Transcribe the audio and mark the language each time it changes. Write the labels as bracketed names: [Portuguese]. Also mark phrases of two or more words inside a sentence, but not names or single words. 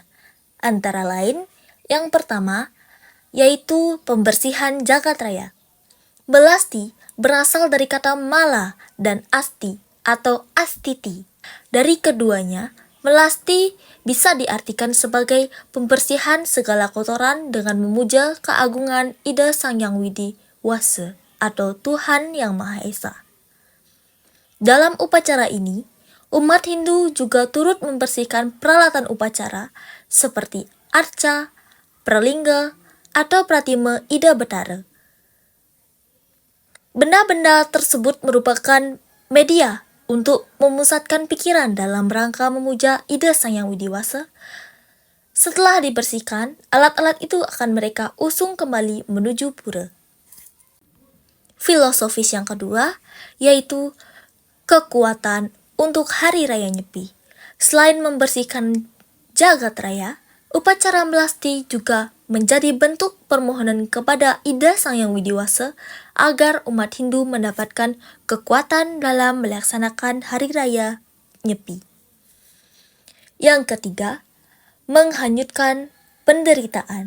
[Indonesian] Antara lain, yang pertama, yaitu pembersihan jagat raya. Melasti berasal dari kata mala dan asti atau astiti. Dari keduanya, melasti bisa diartikan sebagai pembersihan segala kotoran dengan memuja keagungan Ida Sang Yang Widi Wase atau Tuhan Yang Maha Esa. Dalam upacara ini, umat Hindu juga turut membersihkan peralatan upacara seperti arca, pralingga, atau pratime Ida Betara. Benda-benda tersebut merupakan media untuk memusatkan pikiran dalam rangka memuja Ida Sang Yang Widi Wasa. Setelah dibersihkan, alat-alat itu akan mereka usung kembali menuju pura. Filosofis yang kedua, yaitu kekuatan untuk Hari Raya Nyepi. Selain membersihkan jagat raya, upacara melasti juga menjadi bentuk permohonan kepada Ida Sang Yang Widi Wasa agar umat Hindu mendapatkan kekuatan dalam melaksanakan Hari Raya Nyepi. Yang ketiga, menghanyutkan penderitaan.